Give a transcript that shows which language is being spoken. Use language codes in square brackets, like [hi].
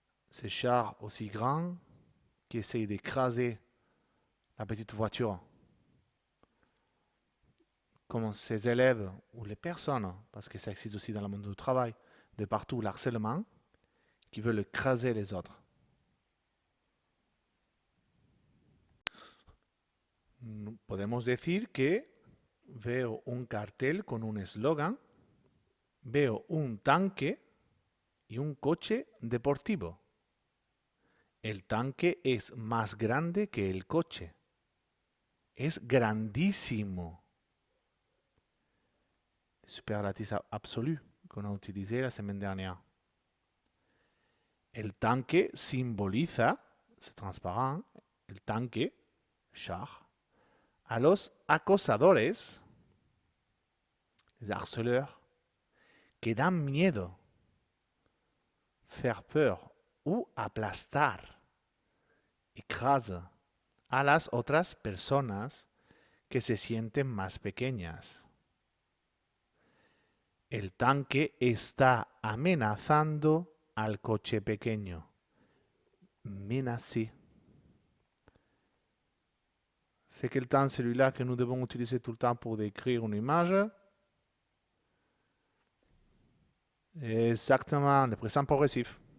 [fr] Ce char aussi grand qui essaye d'écraser la petite voiture. Comme ces élèves ou les personnes, parce que ça existe aussi dans le monde du travail, de partout l'harcèlement, qui veulent écraser les autres. [es] Podemos decir que veo un cartel con un eslogan, veo un tanque y un coche deportivo. El tanque es más grande que el coche. Es grandísimo. [fr] Superlatif absolu qu'on a utilisé la semaine dernière. [es] El tanque simboliza, [fr] c'est transparent, [es] el tanque, char, a los acosadores, [fr] les harceleurs, [es] que dan miedo, [fr] faire peur [es] ou aplastar, écrase a las otras personas que se sienten más pequeñas. El tanque está amenazando al coche pequeño. [fr] Menacer. C'est quel temps celui-là que nous devons utiliser tout le temps pour décrire une image? Exactement, le présent progressif.